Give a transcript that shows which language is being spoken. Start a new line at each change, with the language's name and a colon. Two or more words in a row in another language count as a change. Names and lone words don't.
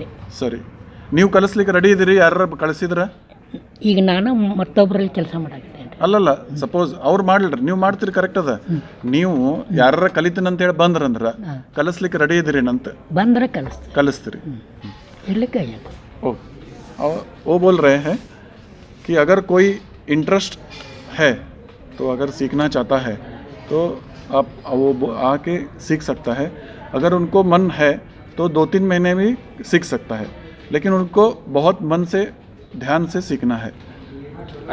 Kannada: ಸರಿ, ನೀವು ಕಲಿಸ್ಲಿಕ್ಕೆ ರೆಡಿ ಇದ್ದೀರಿ? ಯಾರು ಕಳಿಸಿದ್ರ? ಈಗ ನಾನು ಮತ್ತೊಬ್ಬರಲ್ಲಿ ಕೆಲಸ ಮಾಡಾಕತ್ತೇನೆ. ಅಲ್ಲಲ್ಲ, ಸಪೋಸ್ ಅವ್ರು ಮಾಡ್ಲಿರಿ, ನೀವು ಮಾಡ್ತೀರಿ, ಕರೆಕ್ಟ್ ಅದ. ನೀವು ಯಾರ ಕಲಿತೀನಂತ ಹೇಳಿ ಬಂದ್ರಂದ್ರೆ ಕಲಿಸ್ಲಿಕ್ಕೆ ರೆಡಿ ಇದ್ದೀರಿ ಅಂತ ಬಂದ್ರೆ ಕಲಿಸ್ತೀರಿ? ಇರ್ಲಿಕ್ಕೆ
Hindi: वो बोल रहे हैं कि अगर कोई इंटरेस्ट है, तो अगर सीखना चाहता है तो आप वो आके सीख सकता है। अगर उनको मन है तो 2-3 महीने में सीख सकता है, लेकिन उनको बहुत मन से, ध्यान से सीखना है।